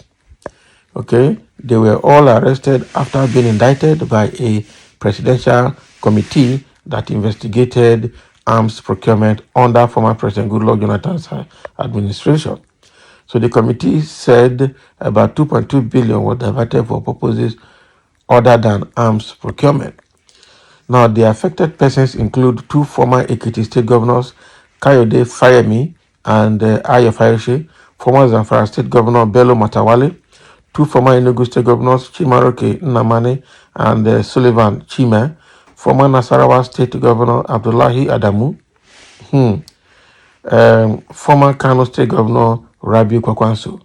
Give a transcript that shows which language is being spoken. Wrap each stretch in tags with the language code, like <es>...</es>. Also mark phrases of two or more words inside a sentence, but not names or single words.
<en>Okay, they were all arrested after being indicted by a presidential committee that investigated arms procurement under former President Goodluck Jonathan's administration. So the committee said about 2.2 billion was diverted for purposes other than arms procurement. Now, the affected persons include two former Ekiti State governors, Kayode Fayemi and Ayo Fayose, former Zamfara State Governor Bello Matawale, two former Enugu State Governors, Chimaroke Nnamani and Sullivan Chime, former Nasarawa State Governor Abdullahi Adamu, former Kano State Governor Rabiu Kwakwanso.</en>